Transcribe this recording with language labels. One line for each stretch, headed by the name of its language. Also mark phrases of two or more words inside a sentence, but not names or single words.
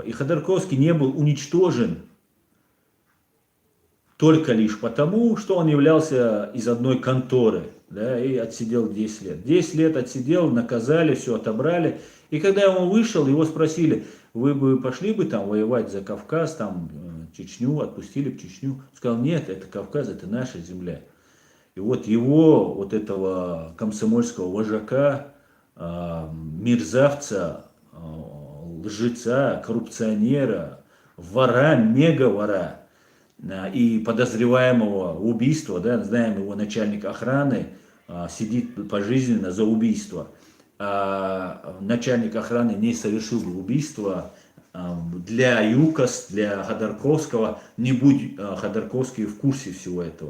Russian: И Ходорковский не был уничтожен только лишь потому, что он являлся из одной конторы, да, и отсидел 10 лет. 10 лет отсидел, наказали, все отобрали. И когда он вышел, его спросили, вы бы пошли бы там воевать за Кавказ, там Чечню, отпустили бы Чечню. Он сказал, нет, это Кавказ, это наша земля. И вот его, вот этого комсомольского вожака, мерзавца, лжеца, коррупционера, вора, мега-вора и подозреваемого в убийстве, да, знаем его начальник охраны, сидит пожизненно за убийство. Начальник охраны не совершил бы убийство. Для ЮКОС, для Ходорковского, не будь Ходорковский в курсе всего этого.